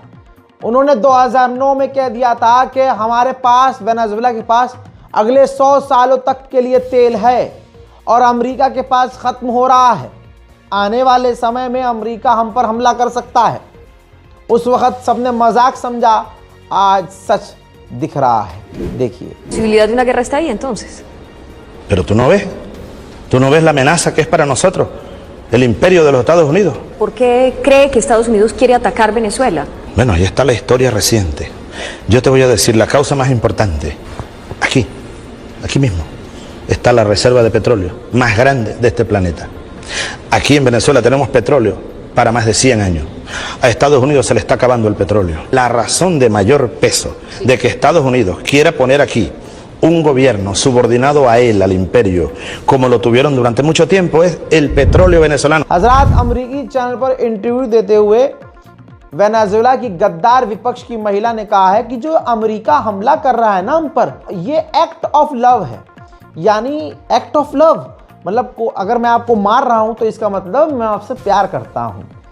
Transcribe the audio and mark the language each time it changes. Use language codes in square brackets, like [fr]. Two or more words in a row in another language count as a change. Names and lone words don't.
[hi] उन्होंने 2009 में कह दिया था कि हमारे पास, वेनेजुएला के पास अगले 100 सालों तक के लिए तेल है और अमेरिका के पास खत्म हो रहा है। आने वाले समय में अमेरिका हम पर हमला कर सकता है। उस वक्त सबने मजाक समझा, आज सच दिख रहा है। देखिए। [es] ¿Posibilidad de una guerra está ahí entonces? Pero tú no ves la amenaza que es para nosotros, el imperio de los Estados Unidos. ¿Por qué cree que Estados Unidos quiere atacar Venezuela? Bueno, ahí está la historia reciente. Yo te voy a decir la causa más importante. Aquí mismo, está la reserva de petróleo más grande de este planeta. Aquí en Venezuela tenemos petróleo para más de 100 años. A Estados Unidos se le está acabando el petróleo. La razón de mayor peso de que Estados Unidos quiera poner aquí un gobierno subordinado a él, al imperio, como lo tuvieron durante mucho tiempo, es el petróleo venezolano. [hi] हजरात, अमरीकी चैनल पर इंटरव्यू देते हुए वेनेजुएला की गद्दार विपक्ष की महिला ने कहा है कि जो अमेरिका हमला कर रहा है ना हम पर, ये [en] act of love [hi] है। यानी [en] act of love [hi] मतलब अगर मैं आपको मार रहा हूं तो इसका मतलब मैं आपसे प्यार करता हूं।